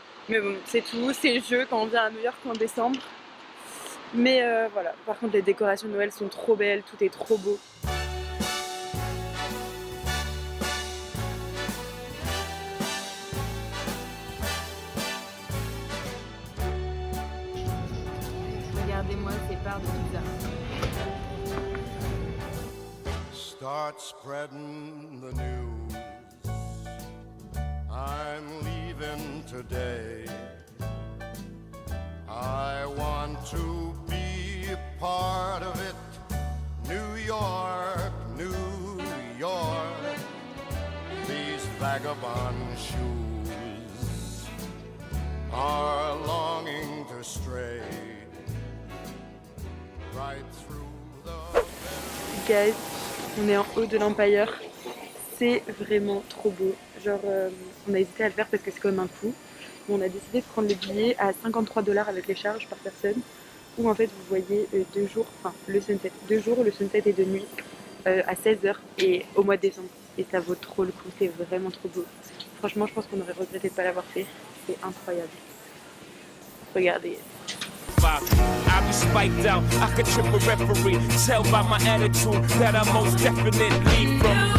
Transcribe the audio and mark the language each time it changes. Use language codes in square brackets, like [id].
[fr] Mais bon, c'est tout, c'est le jeu quand on vient à New York en décembre. Mais voilà, par contre, les décorations de Noël sont trop belles, tout est trop beau. Regardez-moi ces parts de pizza. [en] Start spreading the news. I'm leaving today. I want to be a part of it. New York, New York. These vagabond shoes are longing to stray right through the... [fr] Guys, on est en haut de l'Empire, c'est vraiment trop beau. Genre, on a hésité à le faire parce que c'est quand même un coût. Mais on a décidé de prendre le billet à 53 $ avec les charges par personne. Où en fait vous voyez 2 jours, enfin le sunset, 2 jours, le sunset est de nuit à 16h et au mois de décembre. Et ça vaut trop le coup, c'est vraiment trop beau. Franchement, je pense qu'on aurait regretté de ne pas l'avoir fait. C'est incroyable. Regardez. [en] I be spiked out, I could trip a referee. Tell by my attitude that I most definitely from.